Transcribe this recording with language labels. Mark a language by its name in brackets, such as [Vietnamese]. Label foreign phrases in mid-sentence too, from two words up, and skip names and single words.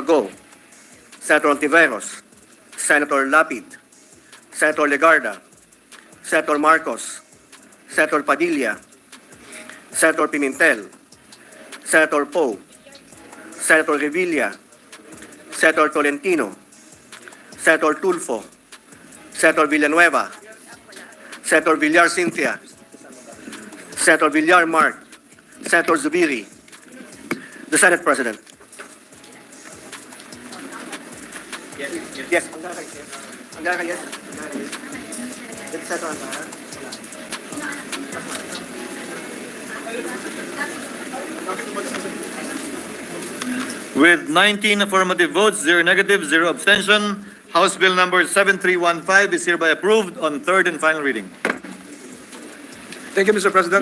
[English] Go, Senator Ontiveros, Senator Lapid, Senator Legarda, Senator Marcos, Senator Padilla, Senator Pimentel, Senator Poe, Senator Revilla, Senator Tolentino, Senator Tulfo, Senator Villanueva, Senator Villar Cynthia, Senator Villar Mark, Senator Zubiri. The Senate President. Yes. Angara, yes. Senator Angara. With 19 affirmative votes, 0 negative, 0 abstention, House Bill number 7315 is hereby approved on third and final reading. Thank you, Mr. President.